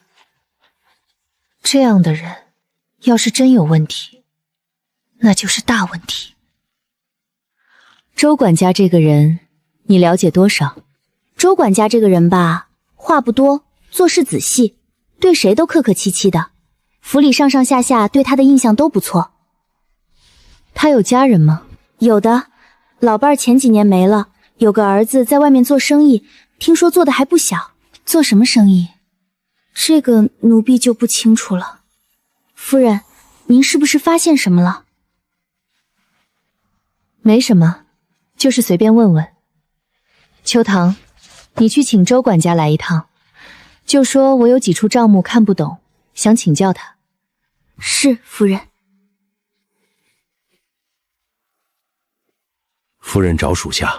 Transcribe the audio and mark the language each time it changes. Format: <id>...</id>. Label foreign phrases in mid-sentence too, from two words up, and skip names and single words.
<zh>這樣的人，要是真有問題，那就是大問題。周管家這個人，你了解多少？周管家這個人吧，話不多，做事仔細，對誰都客客氣氣的，府裡上上下下對他的印象都不錯。他有家人嗎？有的，老伴兒前幾年沒了，有個兒子在外面做生意，聽說做的還不小。做什麼生意？這個奴婢就不清楚了。夫人，您是不是發現什麼了？没什么，就是隨便問問。秋棠，你去請周管家來一趟，就說我有幾處賬目看不懂，想請教他。是，夫人。夫人找屬下。</zh>